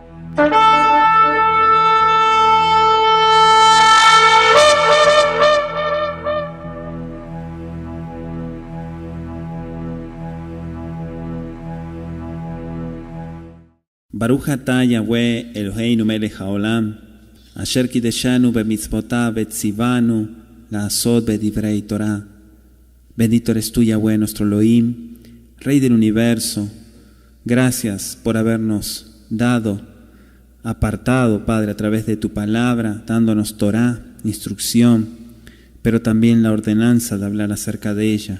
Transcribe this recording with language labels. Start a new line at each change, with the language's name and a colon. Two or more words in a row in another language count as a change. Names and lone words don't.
Hebrew: ברוך אתה יהוה אלוהינו מלך העולם, אשר קדשנו במצוותיו וצונו לעשות בדברי תורה.
Spanish: Bendito eres tú, Yahweh, nuestro Elohim, Rey del universo. Gracias por habernos dado, apartado, Padre, a través de tu palabra, dándonos Torah, instrucción, pero también la ordenanza de hablar acerca de ella.